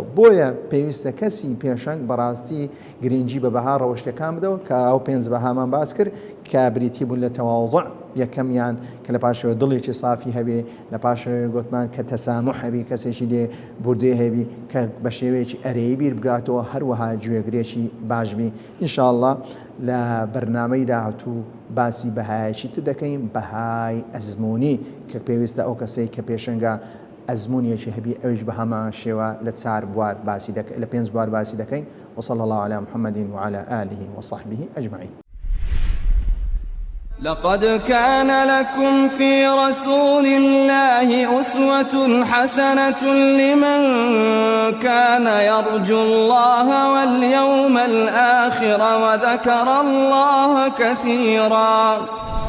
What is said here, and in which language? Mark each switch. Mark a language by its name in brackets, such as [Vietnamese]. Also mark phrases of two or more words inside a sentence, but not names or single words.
[Central Kurdish] بۆیە پێویستە کەسی پێشەنگ بەڕاستی گرنگی بە بەها ڕەوشتەکان بدەوە کە ئەو 5 بەهامان باس کرد کە بریتی بوون لە تەواضع، یەکەمیان کە لە پاشەوە دڵێکی سافی هەبێ، لە پاشەوە گوتمان کە تەسامح هەبی، کەسێکی لێ بوردێ هەبی کە بە شێوەیەکی ئەرەیی بیر بگاتەوە، هەروەها گوێگرێکی باشبی. ئینشاءالله لە بەرنامەی داهاتوو باسی بەهایەکی تر دەکەین، بەهای ئەزموونی کە پێویستە ئەو کەسەی کە پێشەنگە ئەزمونیەکی هەبی ئەوش بە هەمان شێوە لە 4 بوار باسی لە 5 بوار باسی دەکەین. [Arabic] وصلى الله على محمد وعلى آله وصحبه أجمعين. لقد كان لكم في رسول الله أسوة حسنة لمن كان يرجو الله واليوم الآخر وذكر الله كثيرا.